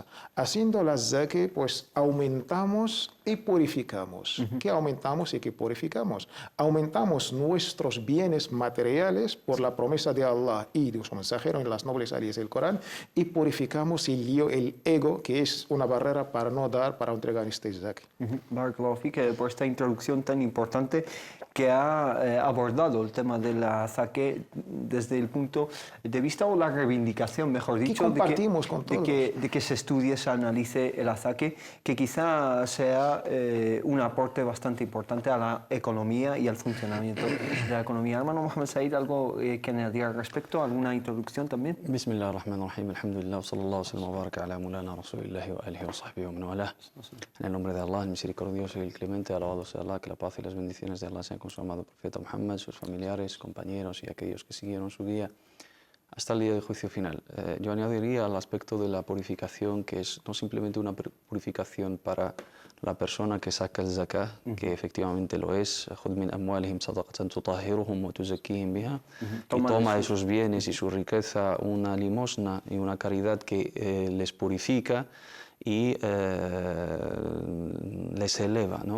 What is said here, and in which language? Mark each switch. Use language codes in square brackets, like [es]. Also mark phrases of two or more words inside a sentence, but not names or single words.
[es] Haciendo la zaka, pues aumentamos y purificamos. ¿Qué aumentamos y qué purificamos? Aumentamos nuestros bienes materiales por la promesa de Allah y de su mensajero en las nobles áreas del Corán y purificamos el yo, el ego, que es una barrera para no dar, para entregar este zaka. [ar] بارك الله فيك, [es] por esta introducción tan importante que ha abordado el tema de la zaque desde el punto de vista o la reivindicación, mejor dicho, compartimos con todos. de que se estudie, se analice el zaque, que quizá sea un aporte bastante importante a la economía y al funcionamiento de la economía. Hermano Mohamed Said, ¿algo que añadir al respecto? ¿Alguna introducción también? [ar] بسم الله الرحمن الرحيم، الحمد لله، صلى الله سلم وبارك على مولانا رسول الله وآله وصحبه ومن والاه. [es] En el nombre de Allah, el misericordioso y el clemente, alabado sea Allah, que la paz y las bendiciones de Allah sean con su amado profeta Muhammad, sus familiares, compañeros y aquellos que siguieron su guía hasta el día del juicio final. Yo añadiría al aspecto de la purificación, que es no simplemente una purificación para la persona que saca el zakah, que efectivamente lo es, y toma de sus bienes y su riqueza una limosna y una caridad que les purifica y les eleva, ¿no?